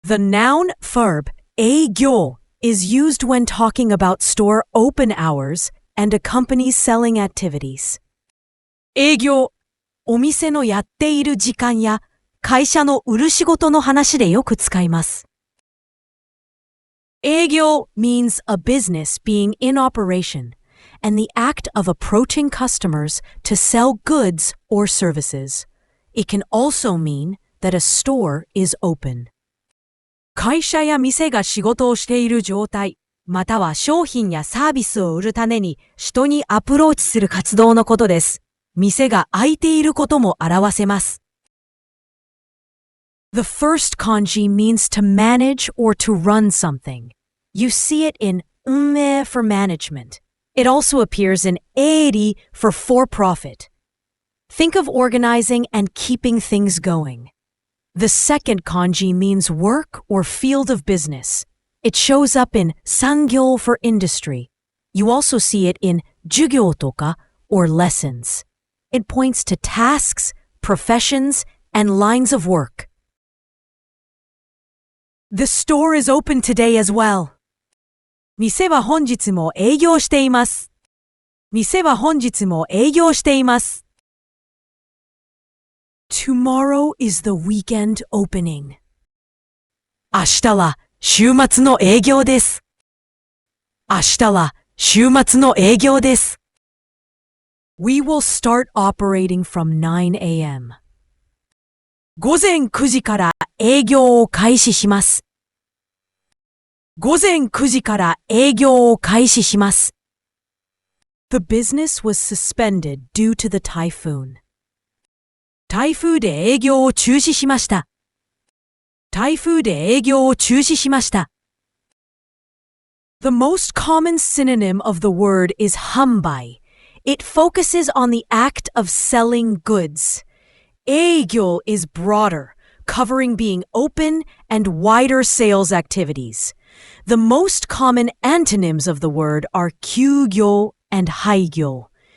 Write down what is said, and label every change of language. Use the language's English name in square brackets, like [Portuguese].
[English] The noun verb 営業 is used when talking about store open hours and a company's selling activities. [Japanese] 営業、お店のやっている時間や会社の売る仕事の話でよく使います。 [English] 営業 means a business being in operation and the act of approaching customers to sell goods or services. It can also mean that a store is open. [Japanese] 会社や店が仕事をしている状態、または商品やサービスを売るために人にアプローチする活動のことです。店が開いていることも表せます。 [English] The first kanji means to manage or to run something. You see it in ume for management. It also appears in eiri for for-profit. Think of organizing and keeping things going. The second kanji means work or field of business. It shows up in sangyo for industry. You also see it in jugyo toka or lessons. It points to tasks, professions, and lines of work. The store is open today as well. [Japanese] 店は本日も営業しています。店は本日も営業しています。 [English] Tomorrow is the weekend opening. [Japanese] 明日は週末の営業です。明日は週末の営業です。 [English] We will start operating from 9 a.m. [Japanese] 午前9時から営業を開始します。午前9時から営業を開始します。 [English] The business was suspended due to the typhoon. [Japanese] 台風で営業を中止しました。台風で営業を中止しました。 [English] The most common synonym of the word is hanbai. It focuses on the act of selling goods. 営業 is broader, covering being open and wider sales activities. The most common antonyms of the word are 休業 and 廃業.